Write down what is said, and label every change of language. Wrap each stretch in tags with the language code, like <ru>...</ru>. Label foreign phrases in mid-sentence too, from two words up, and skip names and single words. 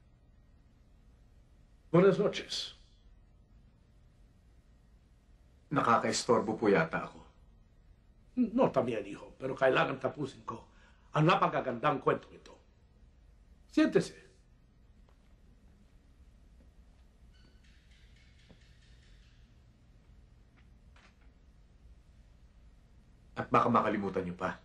<es>Buenas noches.</es> <tl>Nakaka-estorbo po yata ako.</tl> <es>No también, hijo,</es> <tl>pero kailangan tapusin ko ang napakagandang kwento ito.</tl> <es>Siéntese.</es> <tl>At baka makalimutan niyo pa.</tl>